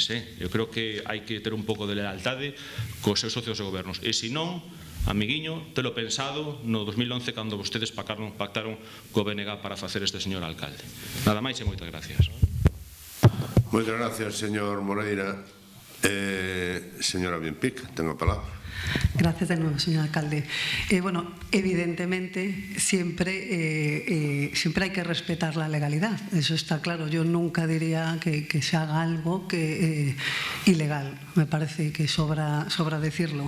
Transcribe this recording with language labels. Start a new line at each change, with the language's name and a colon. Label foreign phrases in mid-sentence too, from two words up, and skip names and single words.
Galician: Eu creo que hai que ter un pouco de lealtade cos seus socios de gobernos, e se non, amiguiño, telo pensado no 2011 cando vostedes pactaron co BNG para facer este señor alcalde. Nada máis e moitas gracias. Moitas gracias, señor Moreira. Señora Bienpic, ten a palabra.
Spanish: Gracias de nuevo, señor alcalde. Bueno, evidentemente siempre hay que respetar la legalidad, eso está claro. Yo nunca diría que se haga algo ilegal, me parece que sobra decirlo.